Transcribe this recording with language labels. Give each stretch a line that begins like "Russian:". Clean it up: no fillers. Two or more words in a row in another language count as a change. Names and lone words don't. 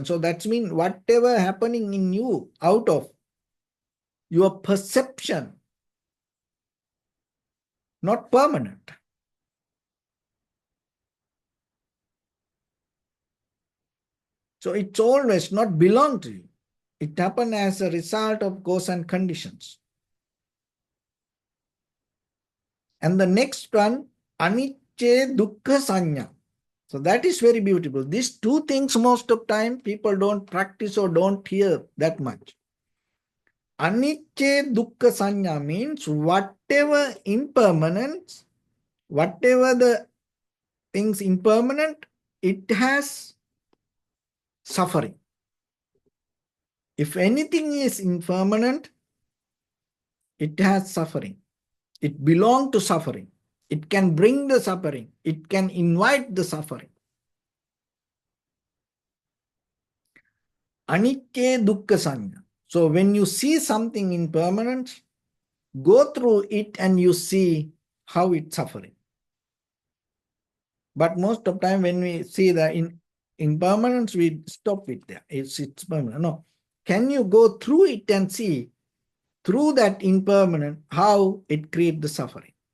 English: So that's mean whatever happening in you out of your perception, not permanent. So it's always not belong to you. It happen as a result of cause and conditions. And the next one,
Pali: anicca dukkha sanya.
English: So that is very beautiful. These two things most of time people don't practice or don't hear that much.
Pali: Anicca dukkha sanya
English: means whatever impermanence, whatever the things impermanent, it has suffering. If anything is impermanent, it has suffering. It belongs to suffering. It can bring the suffering. It can invite the suffering.
Pali: Anicca dukkha sanya.
English: So when you see something impermanent, go through it and you see how it's suffering. But most of the time when we see the impermanence, we stop it there. It's permanent. No. Can you go through it and see through that impermanent how it creates the suffering?